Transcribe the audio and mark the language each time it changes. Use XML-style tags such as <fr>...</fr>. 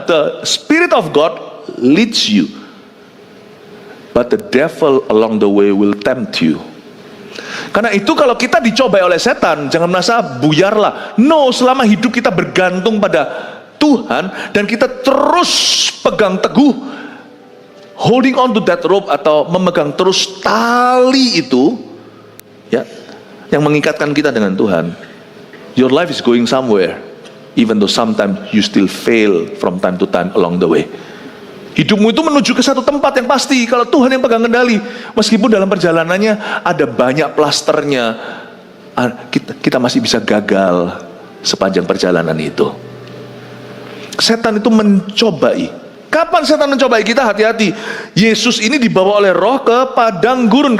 <en>The Spirit of God leads you, but the devil along the way will tempt you.</en> <id>Karena itu kalau kita dicobai oleh setan, jangan merasa buyarlah. No, selama hidup kita bergantung pada Tuhan dan kita terus pegang teguh,</id> <en>holding on to that rope,</en> <id>atau memegang terus tali itu, ya, yang mengikatkan kita dengan Tuhan.</id> <en>Your life is going somewhere, even though sometimes you still fail from time to time along the way.</en> <id>Hidupmu itu menuju ke satu tempat yang pasti kalau Tuhan yang pegang kendali. Meskipun dalam perjalanannya ada banyak plasternya, kita masih bisa gagal sepanjang perjalanan itu. Setan itu mencobai Kapan setan mencobai kita? Hati-hati. Yesus ini dibawa oleh Roh ke padang gurun.</id>